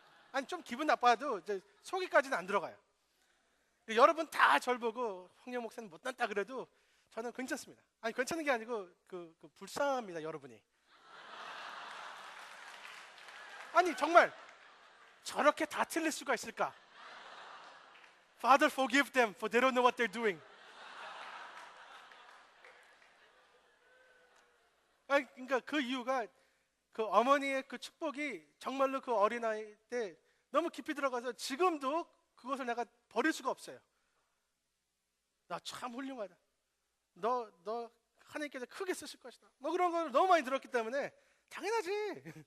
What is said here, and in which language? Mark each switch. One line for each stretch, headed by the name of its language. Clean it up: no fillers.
Korean: 아니 좀 기분 나빠도 이제 속이까지는 안 들어가요. 여러분 다 저를 보고 황영 목사님 못났다 그래도 저는 괜찮습니다. 아니 괜찮은 게 아니고 불쌍합니다 여러분이. 아니 정말 저렇게 다 틀릴 수가 있을까?
English: Father, forgive them, for they don't know what they're doing.
Korean: 아니, 그러니까 그 이유가 그 어머니의 그 축복이 정말로 그 어린아이 때 너무 깊이 들어가서 지금도 그것을 내가 버릴 수가 없어요. 나 참 훌륭하다. 너 하나님께서 크게 쓰실 것이다. 뭐 그런 걸 너무 많이 들었기 때문에 당연하지.